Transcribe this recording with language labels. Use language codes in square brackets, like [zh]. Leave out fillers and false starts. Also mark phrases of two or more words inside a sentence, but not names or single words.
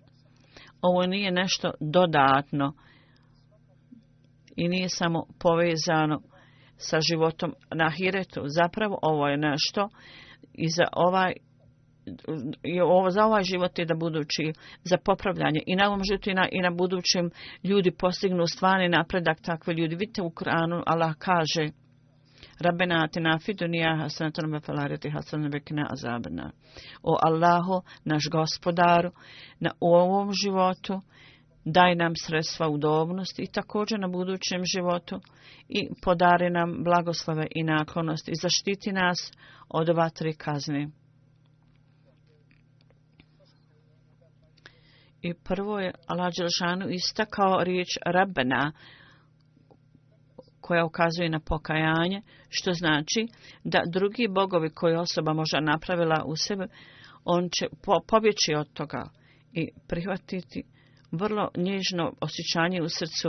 [bs] Ovo nije nešto dodatno i nije samo povezano sa životom na ahiretu. Zapravo ovo je nešto i za ovaj život je da budući za popravljanje i na ovom životu i na budućem ljudi postignu stvarni napredak. Takve ljudi, vidite u Kur'anu Allah kaže [ar] ربنا آتنا في الدنيا حسنة وفي الآخرة حسنة وقنا عذابا. [bs] O Allahu, naš gospodaru, u ovom životu daj nam sredstva udobnosti i također na budućem životu i podari nam blagoslove i naklonost i zaštiti nas od vatri kazni. I prvo je Allah dželešanu istakao riječ Rabbena koja ukazuje na pokajanje, što znači da drugi bogovi koje osoba možda napravila u sebi, on će pobjeći od toga i prihvatiti vrlo nježno osjećanje u srcu.